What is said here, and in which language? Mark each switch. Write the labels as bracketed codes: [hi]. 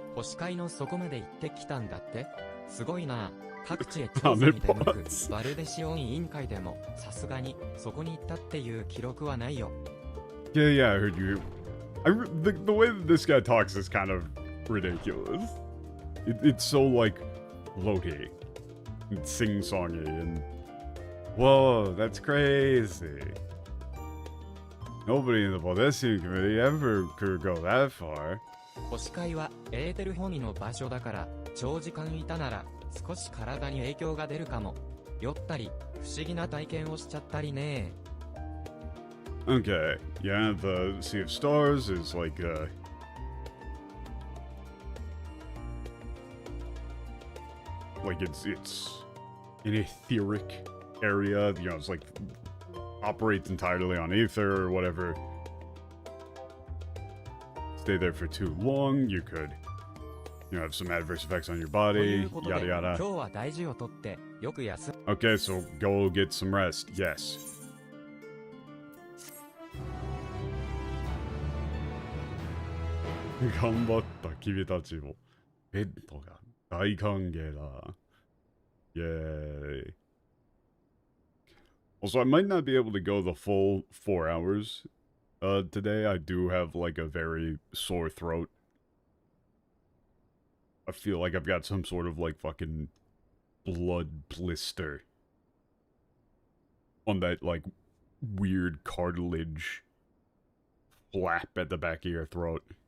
[ja] 星海の底まで行ってきたんだって。すごいな。各地へ調査に出向くバルデシオン委員会でもさすがにそこに行ったっていう記録はないよ。 [en] Yeah, yeah, I heard you. The way that this guy talks is kind of ridiculous. It's so, like, floaty. And sing-songy and... Whoa, that's crazy. Nobody in the Baldessian committee ever could go that far. [ja] 星海はエーテルホミの場所だから長時間いたなら少し体に影響が出るかも。酔ったり不思議な体験をしちゃったりね。 [en] Okay, yeah, the Sea of Stars is like, like it's an etheric area, you know, it's like operates entirely on ether or whatever. Stay there for too long, you could, you know, have some adverse effects on your body, yada yada. [ja] 今日は大事をとってよく休む。 [en] Okay, so go get some rest, yes. [ja] 頑張った君たちもベッドが大歓迎だ。 [en] Yay. Also, I might not be able to go the full 4 hours today. I do have like a very sore throat. I feel like I've got some sort of like fucking blood blister on that like weird cartilage flap at the back of your throat.